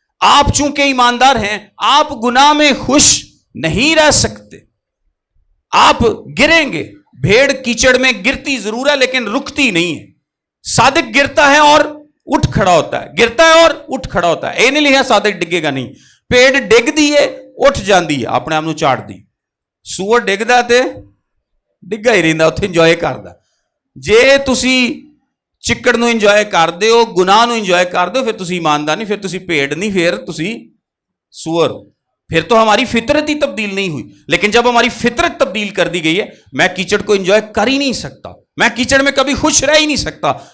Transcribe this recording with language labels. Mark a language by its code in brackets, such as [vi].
[ur] آپ چونکہ ایماندار ہیں, آپ گناہ میں خوش نہیں رہ سکتے, آپ گریں گے. بھیڑ کیچڑ میں گرتی ضرور ہے لیکن رکتی نہیں ہے. صادق گرتا ہے اور اٹھ کھڑا ہوتا ہے, گرتا ہے اور اٹھ کھڑا ہوتا ہے. [pa] اے نہیں لکھا صادق ڈگے گا نہیں. پیڑ ڈگ دیے اٹھ جاندی ہے, اپنے آپ نو چاڑ دی. سور ڈگدا تے ڈگا ہی رہندا, اتھے انجوائے کردا. جے تسی چکڑ نو انجوائے کردے ہو, گناہ نو انجوائے کردے ہو, پھر تسی ایماندار نہیں, پھر تسی پیڑ نہیں, پھر تسی سور ہو. [ur] پھر تو ہماری فطرت ہی تبدیل نہیں ہوئی. لیکن جب ہماری فطرت تبدیل کر دی گئی ہے, میں کیچڑ کو انجوائے کر ہی نہیں سکتا, میں کیچڑ میں کبھی خوش رہ ہی نہیں سکتا.